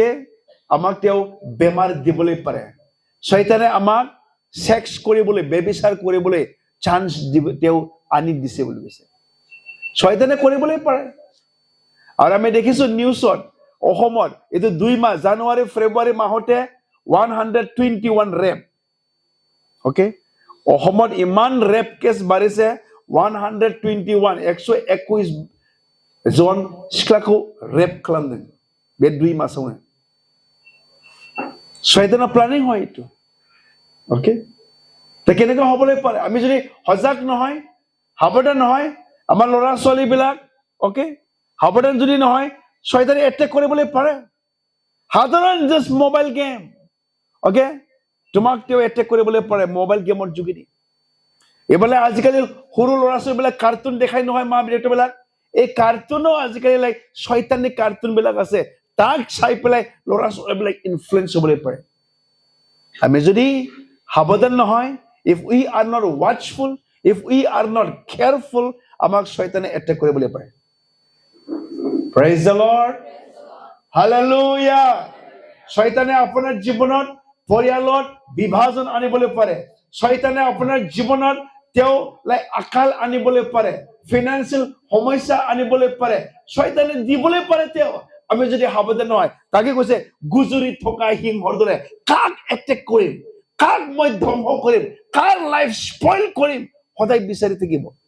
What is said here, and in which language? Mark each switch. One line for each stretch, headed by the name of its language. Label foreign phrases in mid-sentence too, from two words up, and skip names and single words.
Assamese: আমাক তেওঁ বেমাৰ দিবলৈ পাৰে শয়তানে আমাক সেক্স কৰিবলৈ বেবিচাৰ কৰিবলৈ চান্স তেওঁ আনি দিছে বুলি কৈছে শয়তানে কৰিবলৈ পাৰে আৰু আমি দেখিছো নিউজত অসমত এইটো 2 মাহ জানুৱাৰী ফেব্ৰুৱাৰী মাহতে 121 ৰেপ অকে অসমত ইমান ৰেপ কেছ বাঢ়িছে 121 জন
Bodo: सिख्लाखौ रेप खालामदों बे 2 मासावनो शयताना प्लानिं
Assamese: হয় এটো ওকে তে কেনেকৈ হ'বলৈ পাৰে আমি যদি হজাক নহয় সাৱধান নহয় আমাৰ ল'ৰা ছোৱালী বিলাক ওকে সাৱধান যদি নহয় শয়তানে এটেক কৰিবলৈ পাৰে সাধাৰণ জাস্ট মোবাইল গেম ওকে তোমাক তেওঁ এটেক কৰিবলৈ পাৰে মোবাইল গেমৰ যোগেদি এবালে আজিকালি সৰু ল'ৰা ছোৱালীবিলাক কাৰ্টুন দেখাই নহয় মা দেউতাবিলাক এই কাৰ্টুনো আজিকালি লাইক শয়তানিক কাৰ্টুন বিলাক আছে তাক চাই পেলাই ল'ৰা ছোৱালীবিলাক ইনফ্লুৱেঞ্চ হ'বলৈ পাৰে আমি যদি সাৱধান নহয়
English: if we are not watchful if we are not careful
Assamese: আমাক শয়তানে এটেক কৰিবলৈ পাৰে
English: praise the lord hallelujah
Assamese: শয়তানে আপোনাৰ জীৱনত পৰিয়ালত বিভাজন আনিবলৈ পাৰে শয়তানে আপোনাৰ জীৱনত তেওঁ লাই আকাল আনিবলৈ পাৰে ফাইনান্সিয়াল সমস্যা আনিবলৈ পাৰে শয়তানে দিবলৈ পাৰে তেওঁ আমি যদি সাৱধান নহয় তাকে কৈছে গুজৰি থকা সিংহৰ দৰে কাক এটেক কৰিম কাক মই ধ্বংস কৰিম কাৰ
English: life spoil
Assamese: কৰিম সদায় বিচাৰি থাকিব